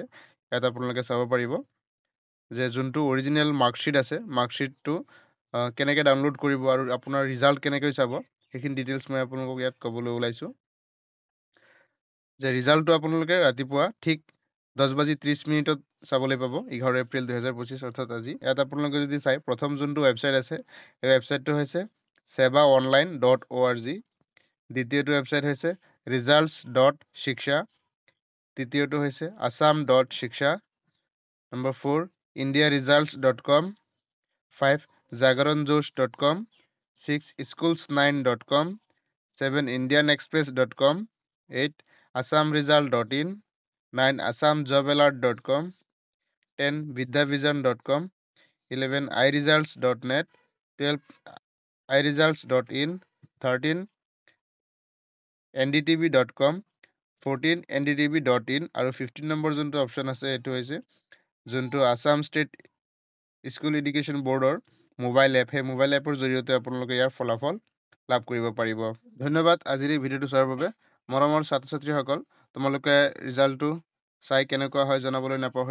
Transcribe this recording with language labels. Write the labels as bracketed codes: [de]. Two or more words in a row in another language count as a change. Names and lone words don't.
[as] ইয়াত আপোনালোকে চাব পাৰিব যে যোনটো [en] original marksheet [as] আছে, মাৰ্কশ্বিটটো কেনেকৈ ডাউনলোড কৰিব আৰু আপোনাৰ ৰিজাল্ট কেনেকৈ চাব সেইখিনি ডিটেইলছ মই আপোনালোকক ইয়াত ক'বলৈ ওলাইছোঁ। যে ৰিজাল্টটো আপোনালোকে ৰাতিপুৱা ঠিক 10:30 চাবলৈ পাব 11 এপ্ৰিল 2025 অৰ্থাৎ আজি। ইয়াত আপোনালোকে যদি চাই প্ৰথম যোনটো ৱেবছাইট আছে এই ৱেবছাইটটো হৈছে sevaonline.org, দ্বিতীয়টো ৱেবছাইট হৈছে results.shiksha, তৃতীয়টো হৈছে assam.shiksha, নম্বৰ 4 indiaresults.com, 5 jagaranjosh.com, 6 schools9.com, 7 indianexpress.com, 8 assamresult.in, 9 assamjobalert.com, 10 vidyavision.com, 11 iresults.net, 12 iresults.in, 13 ndtv.com, 14 ndtv.in আৰু 15 নম্বৰ যোনটো অপশ্যন আছে এইটো হৈছে যোনটো আছাম ষ্টেট স্কুল এডুকেশ্যন বৰ্ডৰ মোবাইল এপ, সেই [en] mobile appৰ [as] জৰিয়তে আপোনালোকে ইয়াৰ ফলাফল লাভ কৰিব পাৰিব। ধন্যবাদ আজিৰ এই ভিডিঅ'টো চোৱাৰ বাবে। মৰমৰ ছাত্ৰ ছাত্ৰীসকল, তোমালোকে ৰিজাল্টটো চাই কেনেকুৱা হয় জনাবলৈ নাপাহৰিবা।